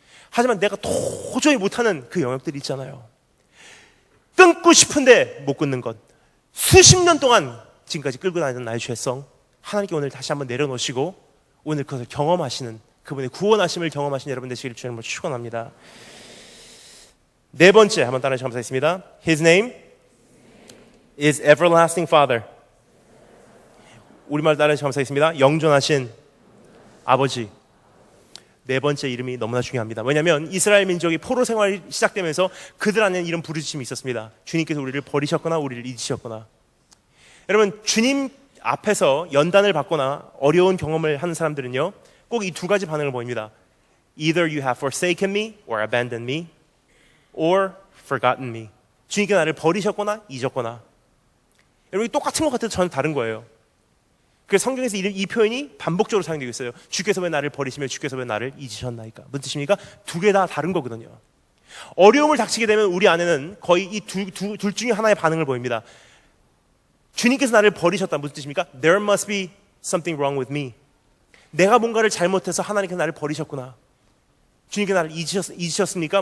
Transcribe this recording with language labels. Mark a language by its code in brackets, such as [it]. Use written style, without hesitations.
[ko] 하지만 내가 도저히 못하는 그 영역들이 있잖아요. 끊고 싶은데 못 끊는 것, 수십 년 동안 지금까지 끌고 다니던 나의 죄성, 하나님께 오늘 다시 한번 내려놓으시고 오늘 그것을 경험하시는, 그분의 구원하심을 경험하시는 여러분 되시기를 주님으로 축원합니다. 네 번째, 한번 따라해 감사했습니다. [en] His name is everlasting Father. [ko] 우리말 따라해 감사했습니다. 영존하신 아버지. 네 번째 이름이 너무나 중요합니다. 왜냐하면 이스라엘 민족이 포로 생활이 시작되면서 그들 안에는 이런 부르짖음이 있었습니다. 주님께서 우리를 버리셨거나 우리를 잊으셨거나. 여러분, 주님 앞에서 연단을 받거나 어려운 경험을 하는 사람들은요, 꼭 이 두 가지 반응을 보입니다. [en] Either you have forsaken me or abandoned me or forgotten me. [ko] 주님께서 나를 버리셨거나 잊었거나. 여러분, 똑같은 것 같아도 전혀 다른 거예요. 그래서 성경에서 이 표현이 반복적으로 사용되고 있어요. 주께서 왜 나를 버리시며 주께서 왜 나를 잊으셨나이까. 무슨 뜻입니까? 두 개 다 다른 거거든요. 어려움을 닥치게 되면 우리 안에는 거의 이 둘 중에 하나의 반응을 보입니다. 주님께서 나를 버리셨다. 무슨 뜻입니까? [en] There must be something wrong with me. [ko] 내가 뭔가를 잘못해서 하나님께서 나를 버리셨구나. 주님께서 나를 잊으셨습니까?